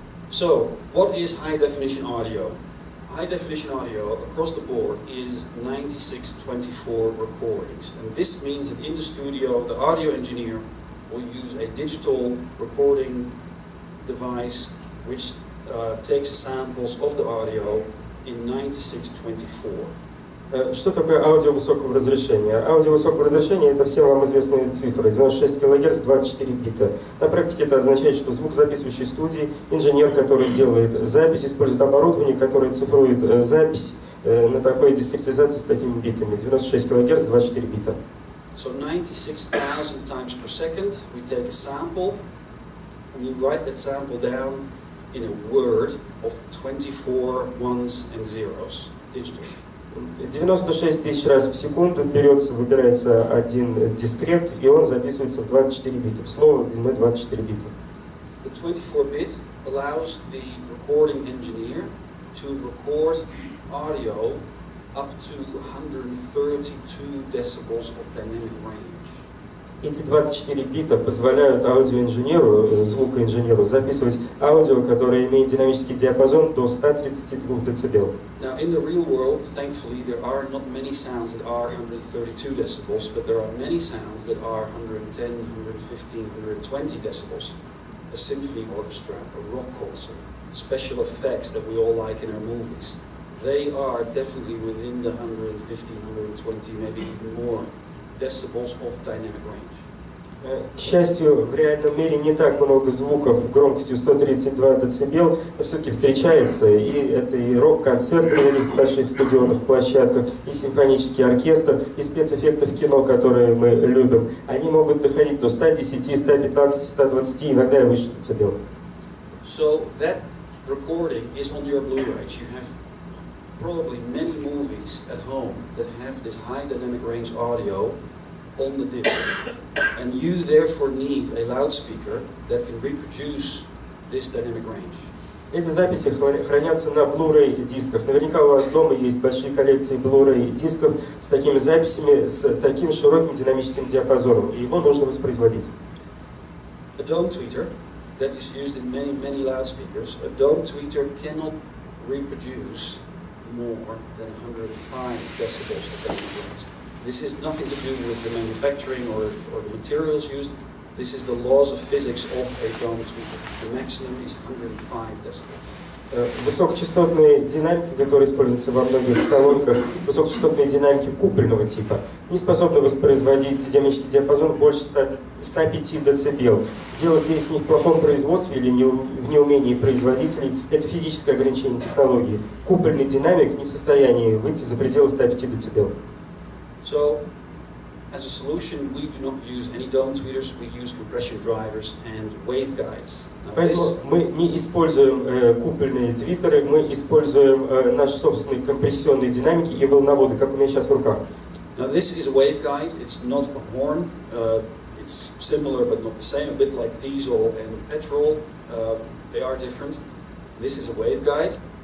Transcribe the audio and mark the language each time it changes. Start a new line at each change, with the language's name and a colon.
English: So, what is high definition audio? High definition audio across the board is 9624 recordings. And this means that in the studio, the audio engineer will use a digital recording device which takes samples of the audio in 9624.
Russian: Что такое аудио высокого разрешения? Аудио высокого разрешения — это все вам известные цифры, 96 кГц, 24 бита. На практике это означает, что звукозаписывающий студии, инженер, который делает запись, использует оборудование, которое цифрует запись на такой дискретизации с такими битами, 96 кГц, 24 бита.
English: So 96,000 times per second, we take a sample, and we write that sample down in a word of 24 ones and zeros, digitally.
Russian: 96 тысяч раз в секунду выбирается один дискрет, и он записывается в 24 бита, в слово длиной 24 бита.
English: The 24-bit allows the recording engineer to record audio up to 132 decibels of dynamic range.
Russian: Эти 24 бита позволяют аудиоинженеру, звукоинженеру записывать аудио, которое имеет динамический диапазон до 132 дБ.
English: Now, in the real world, thankfully, there are not many sounds that are 132 decibels, but there are many sounds that are 110, 115, 120 decibels. A symphony orchestra, a rock concert, special effects that we all like in our movies. They are definitely within the 115, 120, maybe even more decibels of dynamic range.
Russian: К счастью, в реальном мире не так много звуков громкостью 132 дБ, но все-таки встречается, и это и рок-концерты на таких больших стадионных площадках, и симфонический оркестр, и спецэффекты в кино, которые мы любим. Они могут доходить до 110, 115, 120, иногда и выше децибел.
English: So that recording is on your Blu-rays. You have probably many movies at home that have this high dynamic range audio on the disc, and you therefore need a loudspeaker that can reproduce this dynamic range.
Russian: Эти записи хранятся на Blu-ray дисках. Наверняка у вас дома есть большие коллекции Blu-ray дисков с такими записями, с таким широким динамическим диапазоном, и его нужно воспроизводить.
English: A dome tweeter that is used in many loudspeakers. A dome tweeter cannot reproduce more than 105 decibels of dynamic range. This is nothing to do with the manufacturing or the materials used. This is the laws of physics of a dome tweeter. The maximum is 105 decibels.
Russian: Высокочастотные динамики, которые используются во многих колонках, высокочастотные динамики купольного типа, не способны воспроизводить динамический диапазон больше 105 дБ. Дело здесь не в плохом производстве или в неумении производителей, это физическое ограничение технологии. Купольный динамик не в состоянии выйти за пределы 105 дБ.
English: So, as a solution, we do not use any dome tweeters. We use compression drivers and waveguides.
Russian: Поэтому мы не используем купольные твиттеры, мы используем наши собственные компрессионные динамики и волноводы, как у меня сейчас в руках.
English: Now this is a waveguide. It's not a horn. It's similar but not the same. A bit like diesel and petrol. They are different. This is a waveguide.